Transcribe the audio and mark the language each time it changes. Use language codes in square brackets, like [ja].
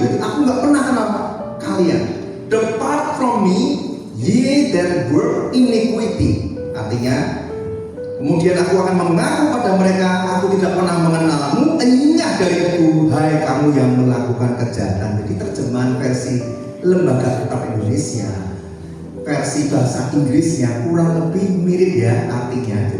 [id] Jadi aku nggak pernah kenal kalian. [en] Depart from me, ye that work iniquity. [id] Artinya, kemudian aku akan mengaku pada mereka, aku tidak pernah mengenalmu, enyah dariku, hai kamu yang melakukan kejahatan. Jadi terjemahan versi Lembaga Kitab Indonesia, versi bahasa Inggrisnya kurang lebih mirip ya artinya.